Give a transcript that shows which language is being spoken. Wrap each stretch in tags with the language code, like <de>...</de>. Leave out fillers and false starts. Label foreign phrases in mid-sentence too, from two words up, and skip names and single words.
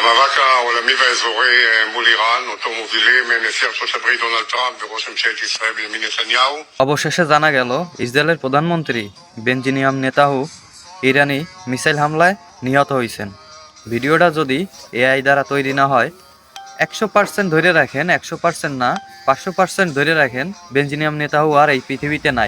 <he>המאבק העולמי והאזורי מול איראן, אותו מובילים נשיא ארצות הברית דונלד טראמפ וראש ממשלת ישראל בנימין נתניהו।</he> <bn>অবশেষে জানা গেল ইসরায়েলের প্রধানমন্ত্রী বেঞ্জিনিয়াম নেতাহু ইরানি মিসাইল হামলায় নিহত হয়েছেন। ভিডিওটা যদি এআই দ্বারা তৈরি না হয় 100% ধরে রাখেন, 100% না 500% ধরে রাখেন বেঞ্জিনিয়াম নেতাহু আর এই পৃথিবীতে নাই।</bn>